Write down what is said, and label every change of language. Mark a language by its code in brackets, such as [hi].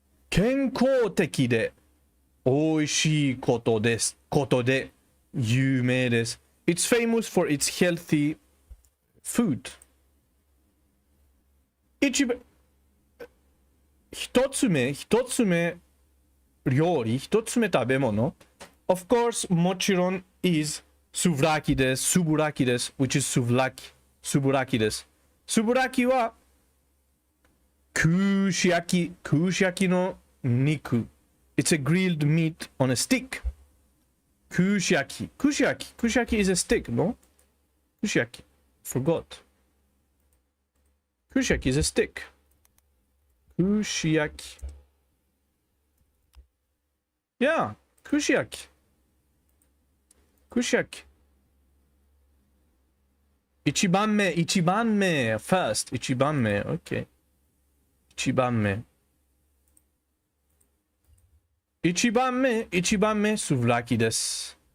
[ja] 健康的で美味しいことで有名です。 [en] It's famous for its healthy food. [ja] 一つ目料理、一つ目食べ物。 [en] Of course, [ja] もちろん [en] is [ja] スブラキです。 [en] which is [ja] スブラキです。スブラキは串焼きの肉。 [en] It's a grilled meat on a stick. 串焼き is a stick, no? 串焼き forgot. 串焼き is a stick. [ja] 串焼き [en] Yeah, [ja] 串焼き一番目 [en] first [ja] 一番目 OK 一番目スブラキです。